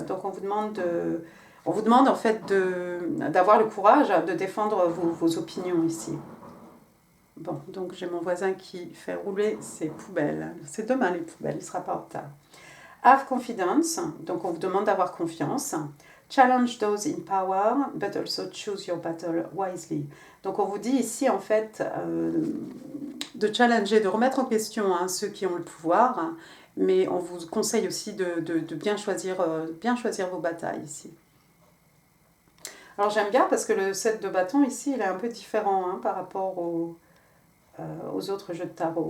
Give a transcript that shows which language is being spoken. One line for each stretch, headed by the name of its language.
French: Donc, on vous demande en fait d'avoir le courage de défendre vos opinions ici. Bon, donc j'ai mon voisin qui fait rouler ses poubelles. C'est demain les poubelles, il ne sera pas en retard.
English: Have confidence,
French: donc on vous demande d'avoir confiance.
English: Challenge those in power, but also choose your battle wisely.
French: Donc on vous dit ici en fait de challenger, de remettre en question ceux qui ont le pouvoir, mais on vous conseille aussi de bien choisir vos batailles ici. Alors j'aime bien parce que le 7 de bâton ici, il est un peu différent par rapport aux autres jeux de tarot.